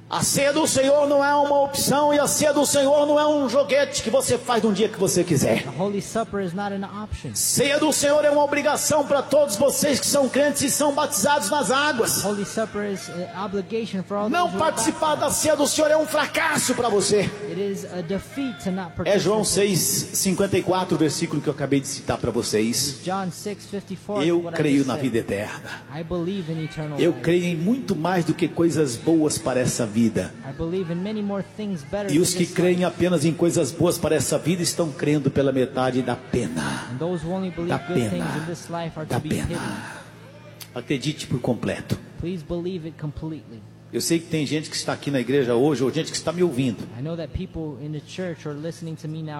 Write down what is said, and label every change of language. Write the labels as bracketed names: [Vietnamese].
[Portuguese] a ceia do Senhor não é uma opção e a ceia do Senhor não é um joguete que você faz no dia que você quiser. [English] The Holy Supper is not an option. [Portuguese] Ceia do Senhor é uma obrigação para todos vocês que são crentes e são batizados nas águas. [English] The Holy Supper is an obligation for all. [Portuguese] Não participar da ceia do Senhor é um fracasso. Para você. [English] It is a defeat to not participate. [Portuguese] É João 6:54, versículo que eu acabei de citar para vocês. [English] John 6:54. [Portuguese] Eu creio na vida eterna. [English] I believe in eternal life. [Portuguese] Eu creio em muito mais do que coisas boas para essa vida. [English] I believe in many more things better. [Portuguese] E os que creem apenas em coisas boas para essa vida estão crendo pela metade da pena. [English] And those who only believe good things in this life are to be hidden. [Portuguese] Acredite por completo. [English] Please believe it completely. [Portuguese] Eu sei que tem gente que está aqui na igreja hoje, ou gente que está me ouvindo. [English] I know that people in the church are listening to me now.